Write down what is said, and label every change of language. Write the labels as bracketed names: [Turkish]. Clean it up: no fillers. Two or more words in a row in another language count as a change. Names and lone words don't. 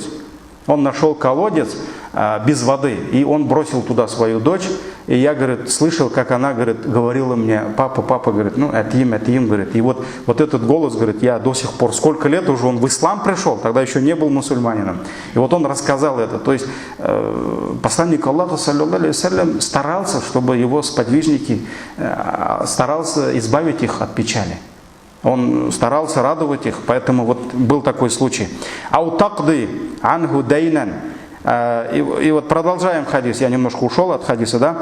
[Russian] Он нашел колодец без воды, и он бросил туда свою дочь. И я, говорит, слышал, как она, говорит, говорила мне: папа, говорит, ну, атим, говорит. И вот этот голос, говорит, я до сих пор, сколько лет уже он в ислам пришел, тогда еще не был мусульманином. И вот он рассказал это. То есть посланник Аллаха, [Arabic] صلى الله عليه وسلم, [Russian] старался, чтобы его сподвижники, старался избавить их от печали. Он старался радовать их, поэтому вот был такой случай. [Arabic] أو تقضي عنه دينا. [Russian] И вот продолжаем хадис, я немножко ушел от хадиса, да?